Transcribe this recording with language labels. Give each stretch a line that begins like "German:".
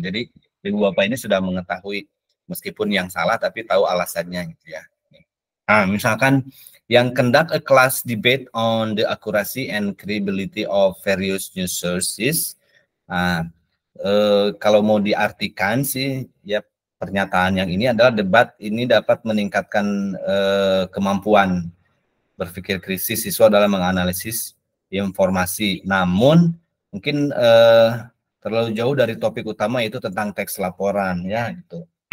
Indonesian: Jadi Ibu Bapak ini sudah mengetahui meskipun yang salah tapi tahu alasannya gitu ya. Nah, misalkan yang
English: conduct a class debate on the accuracy and credibility of various news sources.
Indonesian: Nah, kalau mau diartikan sih ya, pernyataan yang ini adalah debat ini dapat meningkatkan kemampuan berpikir kritis siswa dalam menganalisis informasi. Namun mungkin terlalu jauh dari topik utama, yaitu tentang teks laporan ya gitu.